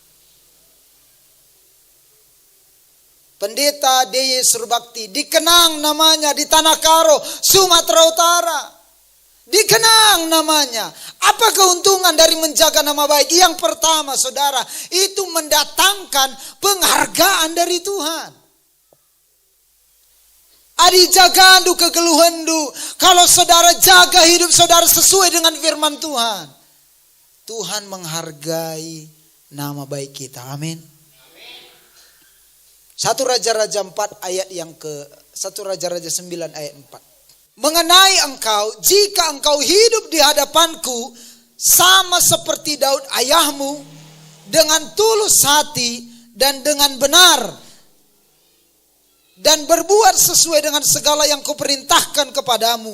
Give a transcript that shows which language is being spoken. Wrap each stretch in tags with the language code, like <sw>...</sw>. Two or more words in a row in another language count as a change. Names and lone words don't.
<id>Pendeta D.Y. Surbakti dikenang namanya di Tanah Karo, Sumatera Utara. Dikenang namanya. Apa keuntungan dari menjaga nama baik? Yang pertama saudara, itu mendatangkan penghargaan dari Tuhan.</id> <btx>Adi jagandu kegeluhandu.</btx> <id>Kalau saudara jaga hidup saudara sesuai dengan firman Tuhan, Tuhan menghargai nama baik kita. Amin. 1 Raja-Raja 4 ayat yang ke 1 Raja-Raja 9 ayat 4. Mengenai engkau, jika engkau hidup di hadapanku sama seperti Daud ayahmu, dengan tulus hati dan dengan benar, dan berbuat sesuai dengan segala yang kuperintahkan kepadamu.</id>